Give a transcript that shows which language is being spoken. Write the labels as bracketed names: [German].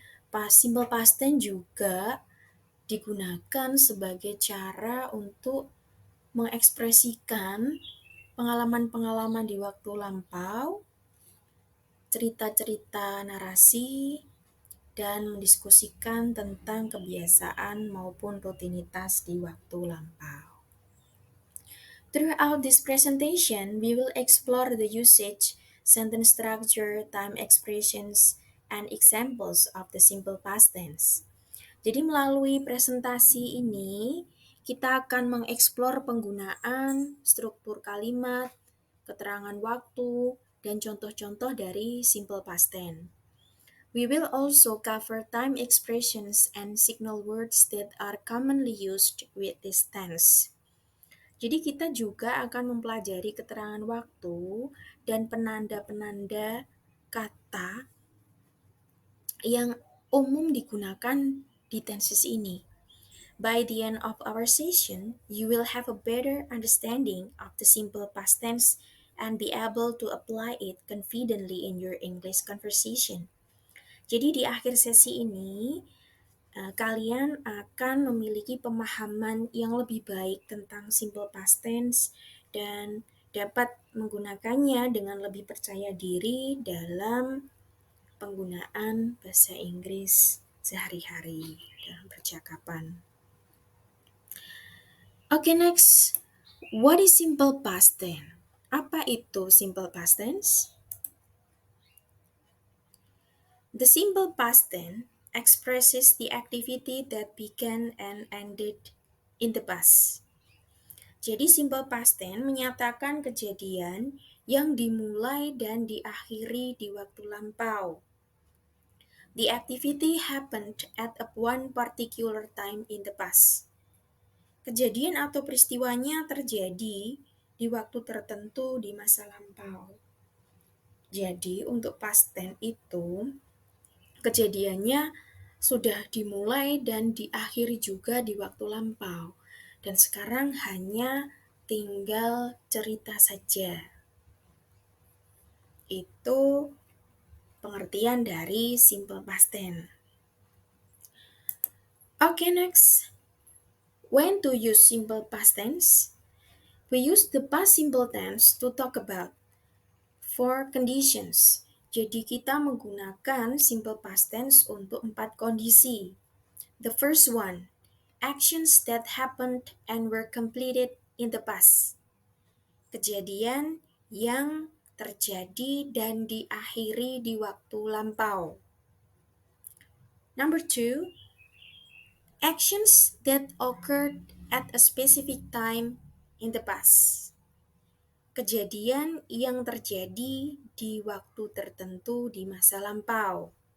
[Indonesian] Simple past tense juga digunakan sebagai cara untuk mengekspresikan pengalaman-pengalaman di waktu lampau, cerita-cerita narasi, dan mendiskusikan tentang kebiasaan maupun rutinitas di waktu lampau. [English] Throughout this presentation, we will explore the usage, sentence structure, time expressions, and examples of the simple past tense. [Indonesian] Jadi melalui presentasi ini, kita akan mengeksplor penggunaan struktur kalimat, keterangan waktu, dan contoh-contoh dari simple past tense. [English] We will also cover time expressions and signal words that are commonly used with this tense. [Indonesian] Jadi kita juga akan mempelajari keterangan waktu dan penanda-penanda kata yang umum digunakan di tenses ini. [English] By the end of our session, you will have a better understanding of the simple past tense and be able to apply it confidently in your English conversation. [Indonesian] Jadi di akhir sesi ini, kalian akan memiliki pemahaman yang lebih baik tentang simple past tense dan dapat menggunakannya dengan lebih percaya diri dalam penggunaan bahasa Inggris sehari-hari dalam percakapan. [English] Okay, next. What is simple past tense? [Indonesian] Apa itu simple past tense? [English] The simple past tense expresses the activity that began and ended in the past. [Indonesian] Jadi simple past tense menyatakan kejadian yang dimulai dan diakhiri di waktu lampau. [English] The activity happened at one particular time in the past. [Indonesian] Kejadian atau peristiwanya terjadi di waktu tertentu di masa lampau. Jadi untuk past tense itu kejadiannya sudah dimulai dan diakhiri juga di waktu lampau. Dan sekarang hanya tinggal cerita saja. Itu pengertian dari simple past tense. [English] Okay, next. When to use simple past tense? We use the past simple tense to talk about four conditions. [Indonesian] Jadi kita menggunakan simple past tense untuk 4 kondisi. [English] The first one, actions that happened and were completed in the past. [Indonesian] Kejadian yang terjadi dan diakhiri di waktu lampau. [English] Number two, actions that occurred at a specific time in the past. [Indonesian] Kejadian yang terjadi di waktu tertentu di masa lampau.